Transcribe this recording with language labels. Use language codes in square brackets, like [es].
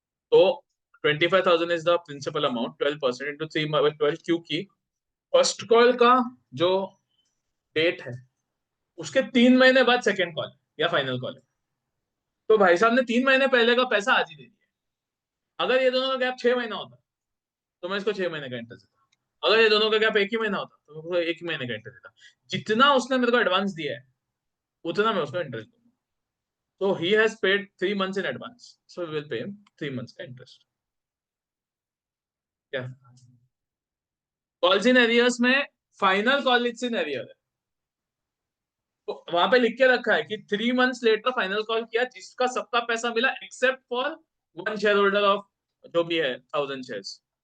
[hi] तो 25,000 is the principal amount, 12% into 3/12, क्योंकि first call का जो डेट है उसके 3 महीने बाद सेकेंड कॉल या फाइनल कॉल है, तो भाई साहब ने 3 महीने पहले का पैसा आज ही दे दिया। अगर ये दोनों का गैप 6 महीना होता तो मैं इसको 6 महीने का इंटरेस्ट देता, अगर ये दोनों का गैप 1 ही महीना होता तो मैं उसको 1 ही महीने का इंटरेस्ट देता। जितना उसने मेरे को एडवांस दिया है उतना मैं उसको इंटरेस्ट दूंगा। [en] तो he has paid 3 months in advance, so we will pay him 3 months [hi] का [en] Interest. [hi] क्या कॉल्स इन एरियर्स में फाइनल कॉल इन एरियर है, तो वहां पे लिख के रखा है कि 3 months लेटर फाइनल कॉल किया, जिसका सबका पैसा मिला [en] except for one share holder of [hi] जो भी है 1000 शेयर्स।